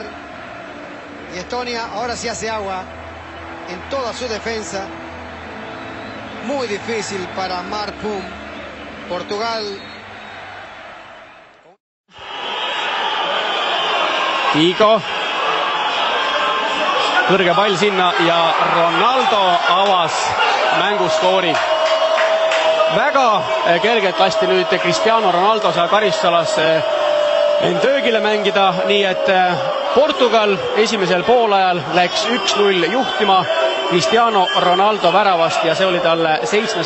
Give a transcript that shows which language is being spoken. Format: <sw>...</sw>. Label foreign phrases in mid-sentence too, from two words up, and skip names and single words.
<es>Y Estonia ahora sí hace agua en toda su defensa. Muy difícil para Marpum. Portugal. Figo.</es> <et>Kõrge pall sinna ja Ronaldo avas mänguskoori. Väga kergelt lasti nüüd Cristiano Ronaldo seal karistusalasse end öögile mängida, nii et Portugal esimesel poolajal läks 1-0 juhtima Cristiano Ronaldo väravast ja see oli talle 7.</et>